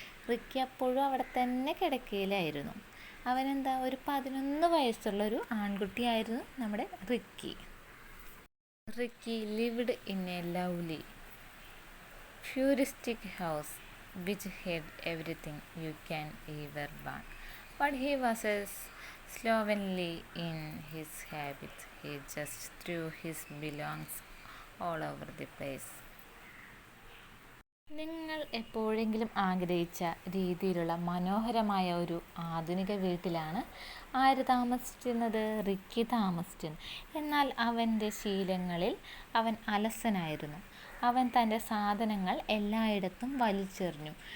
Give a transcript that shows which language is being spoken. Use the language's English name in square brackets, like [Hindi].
[Malayalam] Ricky അപ്പോഴും അവിടെ തന്നെ കിടക്കയിലായിരുന്നു. ഒരു 11 വയസ്സുള്ള ഒരു ആൺകുട്ടിയായിരുന്നു നമ്മുടെ Ricky. [English] Ricky lived in a lovely futuristic house which had everything you can ever want. But he was slovenly in his habits. He just threw his belongings all over the place. [Malayalam] നിങ്ങൾ എപ്പോഴെങ്കിലും ആഗ്രഹിച്ച രീതിയിലുള്ള മനോഹരമായ ഒരു ആധുനിക വീട്ടിലാണ് ആര് താമസിച്ചിരുന്നത്? റിക്കി താമസിച്ചിരുന്നു. എന്നാൽ അവൻ്റെ ശീലങ്ങളിൽ അവൻ അലസനായിരുന്നു. അവൻ തൻ്റെ സാധനങ്ങൾ എല്ലായിടത്തും വലിച്ചെറിഞ്ഞു.